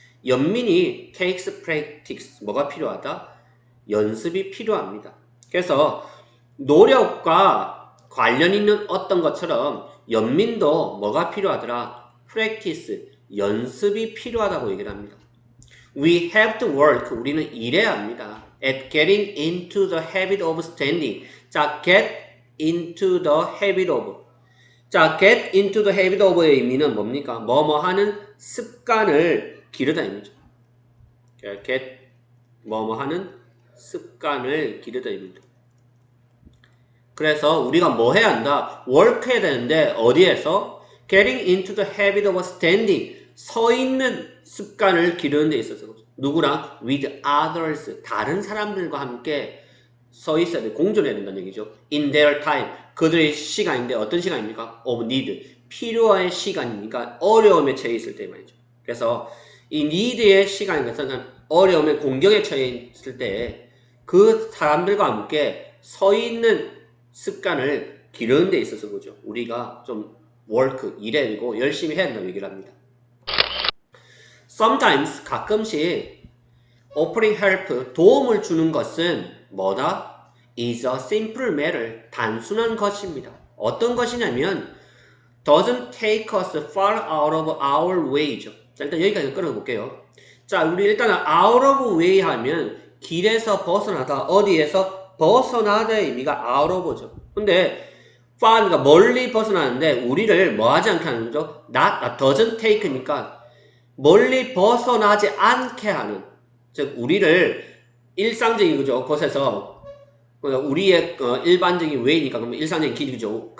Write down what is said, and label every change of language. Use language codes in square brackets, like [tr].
[ko] 연민이 [en] takes practice [ko] 뭐가 필요하다? 연습이 필요합니다. 그래서 노력과 관련 있는 어떤 것처럼 연민도 뭐가 필요하더라? practice 연습이 필요하다고 얘기를 합니다. [en] We have to work [ko] 우리는 일해야 합니다. [en] at getting into the habit of standing. [ko] 자, get into the habit of. 자, get into the habit of의 의미는 뭡니까? 뭐뭐 하는 습관을 기르다 의미죠. get 뭐뭐 하는 습관을 기르다 의미죠. 그래서 우리가 뭐 해야 한다? work 해야 되는데 어디에서? [en] getting into the habit of standing. [ko] 서 있는 습관을 기르는 데 있어서 누구랑? [en] with others. [ko] 다른 사람들과 함께 서 있어야 돼. 공존해야 된다는 얘기죠. [en] in their time. [ko] 그들의 시간인데 어떤 시간입니까? [en] of need. [ko] 필요한 시간이니까 어려움에 처해 있을 때 말이죠. 그래서 이 need의 시간인 것은 어려움에 공경에 처해 있을 때 그 사람들과 함께 서 있는 습관을 기르는 데 있어서 그죠. 우리가 좀 work, 일해야 되고 열심히 해야 된다고 얘기를 합니다. Sometimes, 가끔씩 [en] offering help, [ko] 도움을 주는 것은 뭐다? [en] is a simple matter, [ko] 단순한 것입니다. 어떤 것이냐면 [en] doesn't take us far out of our way죠. [ko] 자, 일단 여기까지 끌어볼게요. 자, 우리 일단 out of way 하면 길에서 벗어나다, 어디에서 벗어나다의 의미가 out of죠. 근데 far가 멀리 벗어나는데 우리를 뭐 하지 않게 하는 거죠? doesn't take니까 멀리 벗어나지 않게 하는, 즉 우리를 일상적인 그죠 곳에서 우리의 일반적인 웨이니까 그러면 일상적인 길이죠.